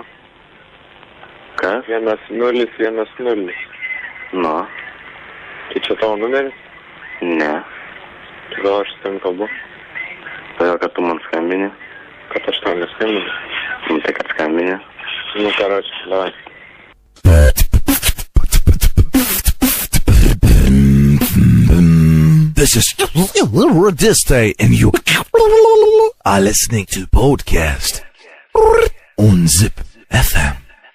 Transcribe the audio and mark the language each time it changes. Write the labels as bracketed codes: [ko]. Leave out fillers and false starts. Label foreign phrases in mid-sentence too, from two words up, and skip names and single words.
[lt] Kas? 1010. Nu, Tai čia tavo numeris? ne. Tai gal aš su tavim kalbu? Todėl, kad tu man skambini. Kad aš tau neskambinu. Nu, tai kad skambini. Nu, [ru] karočią, davai. [en] This is Radistai, and you are listening to podcast on Zip FM.